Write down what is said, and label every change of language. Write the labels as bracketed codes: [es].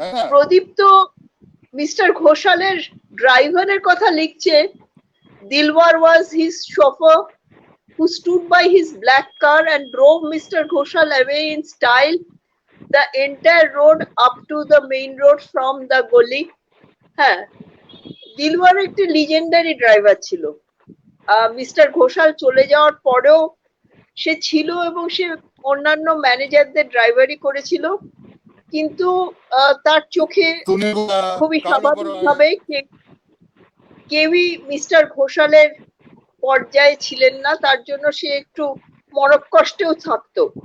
[bn] প্রদীপ তো মিস্টার ঘোষালের ড্রাইভারের কথা লিখছে। [en] Dilwar was his chauffeur who stood by his black car and drove Mr. Ghoshal away in style the entire road up to the main road from the gully. [bn] হ্যাঁ, দিলওয়ার একটি legendary driver ছিল। Mister Ghoshal চলে যাওয়ার পরেও সে ছিল এবং সে অন্যান্য ম্যানেজারদের ড্রাইভারি করেছিল, কিন্তু তার চোখে খুবই স্বাভাবিকভাবে কেউই মিস্টার ঘোষালের পর্যায়ে ছিলেন না, তার জন্য সে একটু মনকষ্টেও থাকতো।